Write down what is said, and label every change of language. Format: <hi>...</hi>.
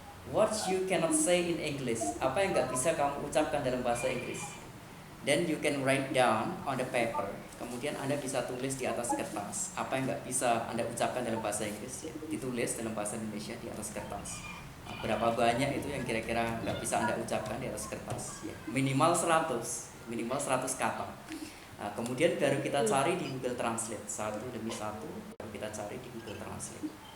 <en>What you cannot say in English,</en> <id>apa yang nggak bisa kamu ucapkan dalam bahasa Inggris.</id> <en>Then you can write down on the paper.</en> <id>Kemudian Anda bisa tulis di atas kertas apa yang nggak bisa Anda ucapkan dalam bahasa Inggris, ya. Ditulis dalam bahasa Indonesia di atas kertas. Nah, berapa banyak itu yang kira-kira nggak bisa Anda ucapkan di atas kertas, ya. Minimal 100 kata. Nah, kemudian baru kita cari di Google Translate, satu demi satu baru kita cari di Google Translate.</id>